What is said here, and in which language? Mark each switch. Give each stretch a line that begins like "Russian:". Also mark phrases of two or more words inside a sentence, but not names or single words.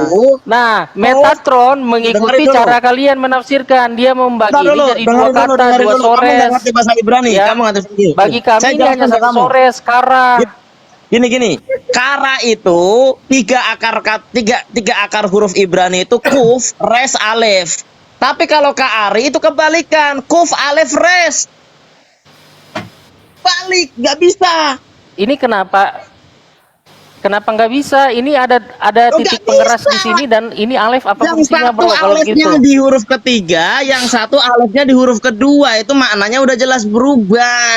Indonesian: Nah, Metatron mengikuti dengerin dulu. cara kalian menafsirkan. Dia membagi Bentar ini dulu, jadi dua dengerin kata, dengerin dua Kamu nggak sores. ngerti bahasa Ibrani, Ya. kamu nggak ngerti. Bagi kami Saya ini hanya jelaskan ke satu kamu. sores, kara. Gini, kara itu tiga akar huruf Ibrani itu kuf, res, alef. Tapi kalau Ari itu kebalikan, kuf, alef, res. Balik, nggak bisa. Ini kenapa Kenapa nggak bisa? Ini ada Oh, titik nggak pengeras di bisa. sini dan ini alef apa Yang fungsinya satu bro kalau alefnya gitu? di huruf ketiga, yang satu alefnya di huruf kedua. Itu maknanya udah jelas berubah.